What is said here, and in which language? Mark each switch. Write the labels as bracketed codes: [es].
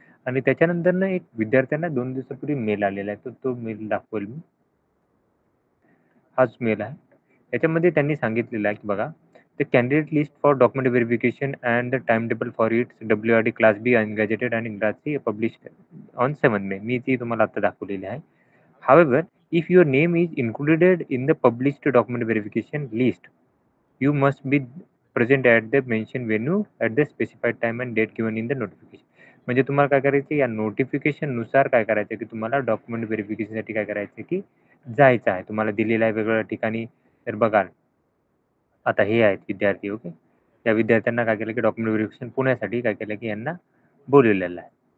[mr] आणि त्याच्यानंतरनं एक विद्यार्थ्यांना 2 दिवसापूर्वी मेल आलेला आहे. तर तो मेल दाखवेल मी. हाच मेल आहे. याच्यामध्ये त्यांनी सांगितलेलं आहे, की बघा, [en] "the candidate list for document verification and the time table for its WRD class B ungazetted [mr] आणि इंग्रजी [en] Published on 7 May." [mr] मी ती तुम्हाला आता दाखवलेली आहे. [en] However, if your name is included in the published document verification list, you must be present at the mentioned venue at the specified time and date given in the notification. [mr] म्हणजे तुम्हाला काय करायचं या नोटिफिकेशननुसार काय करायचं, की तुम्हाला डॉक्युमेंट व्हेरिफिकेशनसाठी काय करायचं, की जायचं आहे. तुम्हाला दिलेलं आहे वेगवेगळ्या ठिकाणी. तर बघाल, आता हे आहेत विद्यार्थी ओके. त्या विद्यार्थ्यांना काय केलं, की डॉक्युमेंट व्हेरिफिकेशन पुण्यासाठी काय केलं, की यांना बोलवलेलं आहे.